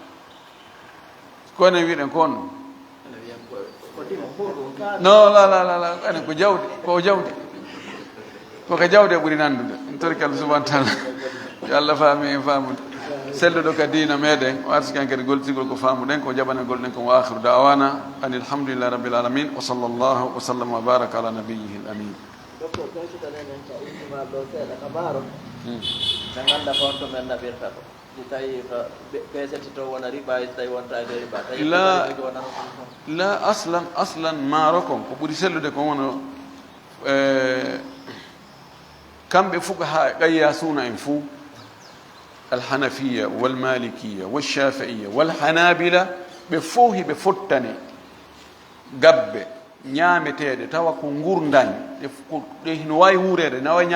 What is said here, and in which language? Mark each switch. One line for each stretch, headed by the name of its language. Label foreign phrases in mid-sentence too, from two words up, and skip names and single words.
Fula: kono wiɗen ko on no la ene ko jawdi koko jawdi e ɓuuri nandude en torki
Arabic: الله سبحانه تعالى
Fula: yo allah faami en faamude selluɗo ka diina meɗen o arsi kankede goltigol ko faamuɗen ko jaɓanagol ɗen ko
Arabic: وآخر دعوانا أن الحمد لله رب العالمين وصلى الله وسلم وبارك على نبيه الأمين
Fula: docteur ɓeytuɗanenen ka ultimal ɗo seeɗa ka maaro ɓe ganda ko on to men naɓirta ko si tawi peesete to wona riba so tawi wonta e riba tawi la aslan maaro kon ko ɓuri sellude ko wono kamɓe fuqaha ƴayya suuna en fuu
Arabic: الحنفية والمالكية والشافعية والحنابلة
Fula: ɓe fof hiɓe fottani gabbe ñaameteeɗe tawa ko ngurdañ ɗe no wawi wuurede no wawi